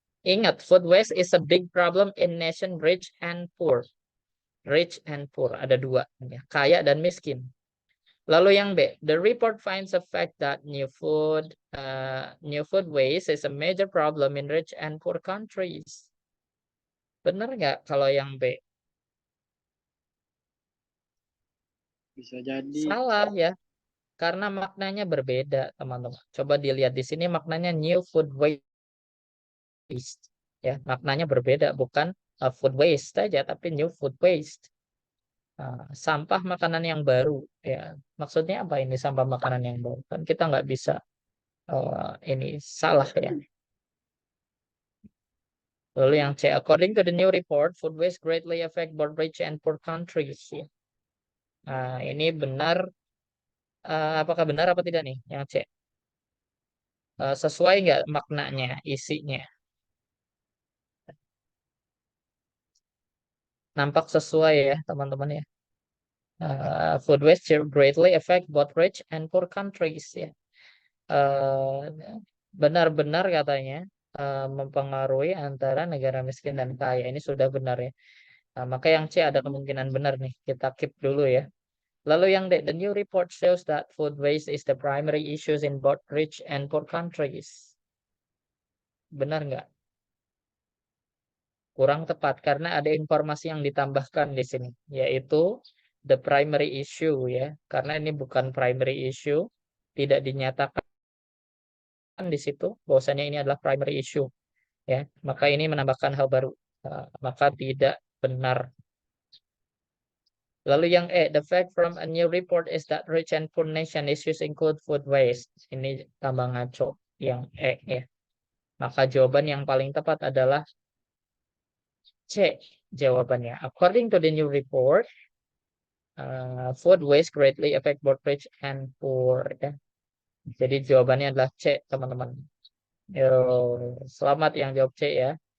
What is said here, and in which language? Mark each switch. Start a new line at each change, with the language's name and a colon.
Indonesian: Ingat,
English: food waste is a big problem in nation rich and poor. Rich and poor
Indonesian: ada dua, ya, kaya dan miskin. Lalu yang B,
English: the report finds the fact that new food waste is a major problem in rich and poor countries.
Indonesian: Benar nggak kalau yang B? Bisa jadi. Salah ya. Karena maknanya berbeda, teman-teman. Coba dilihat di sini maknanya new food waste. Ya, maknanya berbeda, bukan food waste saja, tapi new food waste. Sampah makanan yang baru. Ya, maksudnya apa ini sampah makanan yang baru? Kan kita nggak bisa ini salah ya. Lalu yang C,
English: according to the new report, food waste greatly affect both rich and poor countries.
Indonesian: Ya. Ini benar, apakah benar apa tidak nih yang C? Sesuai nggak maknanya, isinya? Nampak sesuai ya, teman-teman ya.
English: Food waste greatly affect both rich and poor countries ya.
Indonesian: Eh, Benar-benar katanya mempengaruhi antara negara miskin dan kaya. Ini sudah benar ya. Maka yang C ada kemungkinan benar nih. Kita keep dulu ya. Lalu yang D,
English: the new report shows that food waste is the primary issues in both rich and poor countries.
Indonesian: Benar nggak? Kurang tepat karena ada informasi yang ditambahkan di sini, yaitu
English: the primary issue
Indonesian: ya. Karena ini bukan primary issue, tidak dinyatakan di situ bahwasanya ini adalah primary issue ya. Maka ini menambahkan hal baru. Maka tidak benar. Lalu yang E,
English: the fact from a new report is that rich and poor nation issues include food waste.
Indonesian: Ini tambah ngaco yang E ya. Maka jawaban yang paling tepat adalah C jawabannya.
English: According to the new report, food waste greatly affect both rich and poor ya.
Indonesian: Jadi jawabannya adalah C, teman-teman. Yo, selamat yang jawab C ya.